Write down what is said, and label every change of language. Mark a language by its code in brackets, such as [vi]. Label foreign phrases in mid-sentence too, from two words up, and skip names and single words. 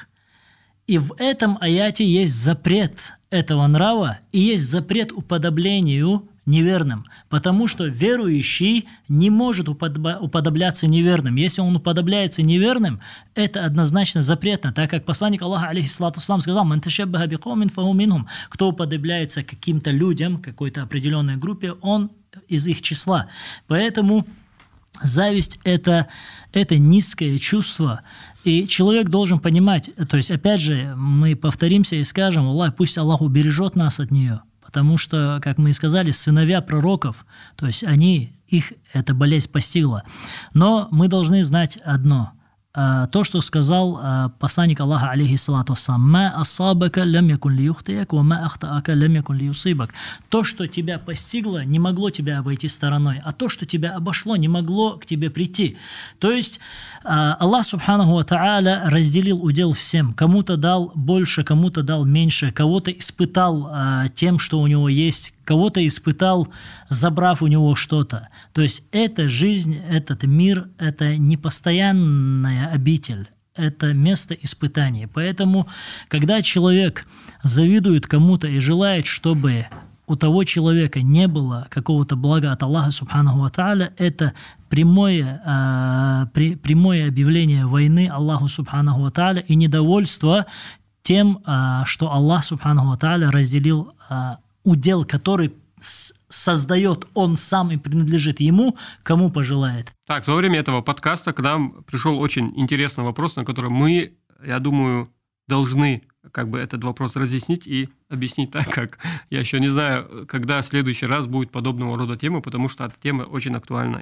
[ru] И в этом аяте есть запрет этого нрава и есть запрет уподоблению неверным, потому что верующий не может уподобляться неверным. Если он уподобляется неверным, это однозначно запретно, так как посланник Аллаха, [ar] عليه الصلاة والسلام, [ru] сказал: [ar] «من تشبه بقوم فهو منهم». [ru] Кто уподобляется каким-то людям, какой-то определенной группе, он из их числа. Поэтому зависть – это низкое чувство, и человек должен понимать, то есть, опять же, мы повторимся и скажем: Аллах, пусть Аллах убережет нас от нее, потому что, как мы и сказали, сыновья пророков, то есть их эта болезнь постигла. Но мы должны знать одно. То, что сказал посланник Аллаха, [ar] عليه الصلاة والسلام: «ما أصابك لم يكن ليخطئك وما أخطأك لم يكن ليصيبك». [ru] То, что тебя постигло, не могло тебя обойти стороной, а то, что тебя обошло, не могло к тебе прийти. То есть Аллах [ar] سبحانه وتعالى [ru] разделил удел всем. Кому-то дал больше, кому-то дал меньше, кого-то испытал тем, что у него есть, кого-то испытал, забрав у него что-то. То есть эта жизнь, этот мир – это непостоянная обитель, это место испытаний. Поэтому, когда человек завидует кому-то и желает, чтобы у того человека не было какого-то блага от Аллаха [ar] سبحانه وتعالى, [ru] это прямое объявление войны Аллаху [ar] سبحانه وتعالى [ru] и недовольство тем, что Аллах [ar] سبحانه وتعالى [ru] разделил удел, который создает он сам и принадлежит ему, кому пожелает. Так, во время этого подкаста к нам пришел очень интересный вопрос, на который мы, я думаю, должны этот вопрос разъяснить и объяснить так, как я еще не знаю, когда в следующий раз будет подобного рода тема, потому что эта тема очень актуальна.